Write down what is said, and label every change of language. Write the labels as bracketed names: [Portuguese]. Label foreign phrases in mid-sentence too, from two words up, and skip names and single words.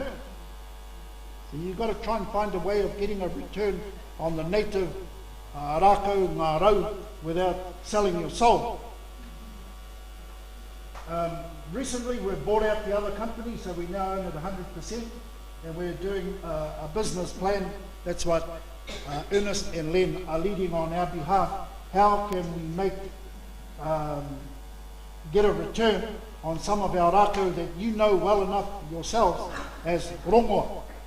[English] So you've got to try and find a way of getting a return on the native [Māori] rākau ngā rau [English] without selling your soul. Recently we've bought out the other company, so we now own it 100%, and we're doing a business plan. That's what Ernest and Len are leading on our behalf. How can we make get a return on some of our rākau that you know well enough yourselves as rongoa.